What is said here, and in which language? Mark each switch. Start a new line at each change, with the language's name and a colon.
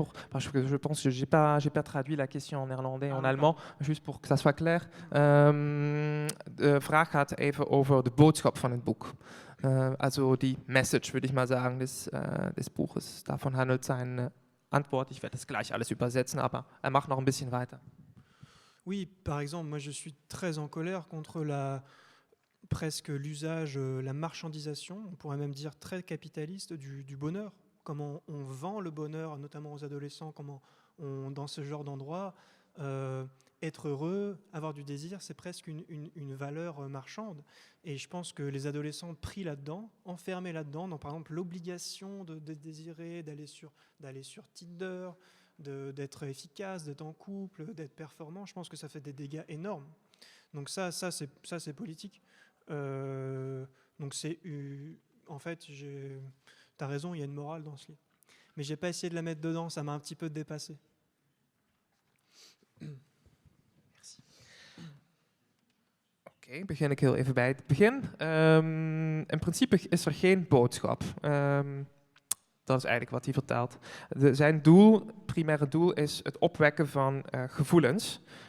French: Parce que je pense que j'ai pas traduit la question en néerlandais, en allemand, juste pour que ça soit clair.
Dutch: De vraag gaat even over de boodschap van het boek.
German: Also die Message, würde ich mal sagen, des Buches. Davon handelt seine Antwort. Ich werde das gleich alles übersetzen, aber er macht noch ein bisschen weiter.
French: Oui, par exemple, moi je suis très en colère contre presque l'usage, la marchandisation, on pourrait même dire très capitaliste du bonheur. Comment on vend le bonheur, notamment aux adolescents, comment dans ce genre d'endroit, être heureux, avoir du désir, c'est presque une valeur marchande. Et je pense que les adolescents pris là-dedans, enfermés là-dedans, dans par exemple l'obligation de désirer, d'aller sur Tinder, d'être efficace, d'être en couple, d'être performant, je pense que ça fait des dégâts énormes. Donc ça c'est politique. Donc en fait, t'as raison, il y a une morale dans ce livre. Mais j'ai pas essayé de la mettre dedans, ça m'a un petit peu dépassé. Merci.
Dutch: Oké, begin ik heel even bij het begin. In principe is er geen boodschap. Dat is eigenlijk wat hij vertelt. Zijn primaire doel is het opwekken van gevoelens.